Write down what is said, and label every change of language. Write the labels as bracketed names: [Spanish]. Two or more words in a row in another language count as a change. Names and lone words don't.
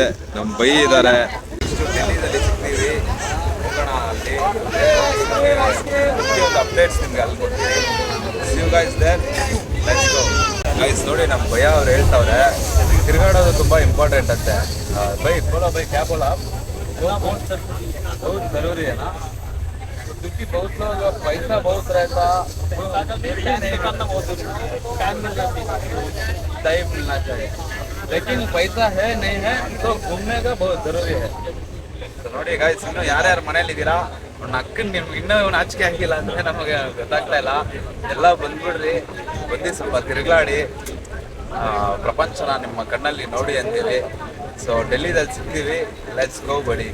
[Kannada] ನಮ್ಮ ಬೈ ಇದ್ದಾರೆ. ಡೆಲ್ಲಿದಲ್ಲಿ ಸಿಗ್ತೀವಿ, ಹೋಗೋಣ ಅಲ್ಲಿ. ಪ್ರತಿಯೊಂದು ಅಪ್ಡೇಟ್ಸ್ ನಿಮ್ಗೆ ಅಲ್ಲಿ ಕೊಡ್ತೀವಿ. ಗೈಸ್ ನೋಡಿ, ನಮ್ಮ ಭಯ ಅವ್ರು ಹೇಳ್ತಾವ್ರೆ ತಿರುಗಾಡೋದು ತುಂಬ ಇಂಪಾರ್ಟೆಂಟ್ ಅಂತೆ. [Hindi] भाई बोलो भाई क्या बोला बहुत जरूरी है ना, क्योंकि बहुत लोग पैसा बहुत रहता, टाइम मिलना चाहिए, लेकिन पैसा है नहीं है तो घूमने का बहुत जरूरी है. [Kannada] ನೋಡಿ ಗೈಸ್, ಇನ್ನು ಯಾರ್ಯಾರು ಮನೇಲಿ ಇದ್ದೀರಾ, ನಕ್ಕನ್ ನಿಮ್ಗೆ ಇನ್ನೂ ನಾಚಿಕೆ ಆಗಿಲ್ಲ ಅಂದರೆ ನಮಗೆ ಗೊತ್ತಾಗ್ತಾ ಇಲ್ಲ. ಎಲ್ಲ ಬಂದ್ಬಿಡ್ರಿ, ಬಂದು ಸ್ವಲ್ಪ ತಿರುಗಾಡಿ ಪ್ರಪಂಚನ ನಿಮ್ಮ ಕಣ್ಣಲ್ಲಿ ನೋಡಿ ಅಂತೀವಿ. ಸೊ ಡೆಲ್ಲಿದಲ್ಲಿ ಸಿಗ್ತೀವಿ, [English] let's go buddy.